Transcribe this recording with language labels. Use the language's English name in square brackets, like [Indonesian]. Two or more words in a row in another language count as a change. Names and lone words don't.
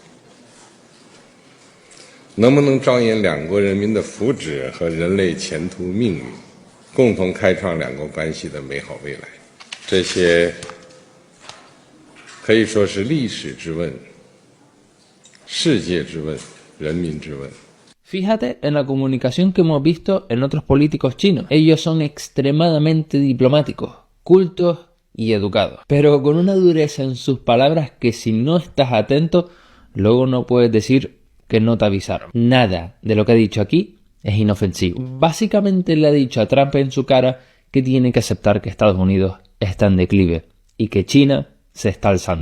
[Chinese] 能不能着眼两国人民的福祉和人类前途命运，共同开创两国关系的美好未来？这些可以说是历史之问、世界之问、人民之问。 [Spanish] Fíjate en la comunicación que hemos visto en otros políticos chinos. Ellos son extremadamente diplomáticos, cultos y educados, pero con una dureza en sus palabras que si no estás atento, luego no puedes decir que no te avisaron. Nada de lo que ha dicho aquí es inofensivo. Básicamente le ha dicho a Trump en su cara que tiene que aceptar que Estados Unidos está en declive y que China se está alzando.